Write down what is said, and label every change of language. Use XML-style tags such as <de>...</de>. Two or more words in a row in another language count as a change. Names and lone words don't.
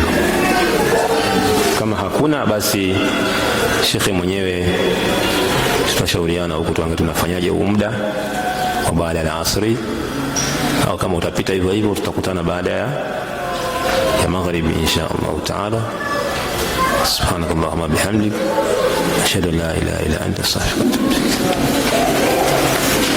<sw>Kama hakuna basi shekhe mwenyewe tutashauriana huko tunafanyaje huu muda wa baada ya asri, au kama utapita hivyo hivyo tutakutana baada ya magharibi</sw> <ar>إن شاء الله تعالى. سبحانك اللهم وبحمدك أشهد أن لا إله إلا أنت أستغفرك وأتوب إليك.</ar>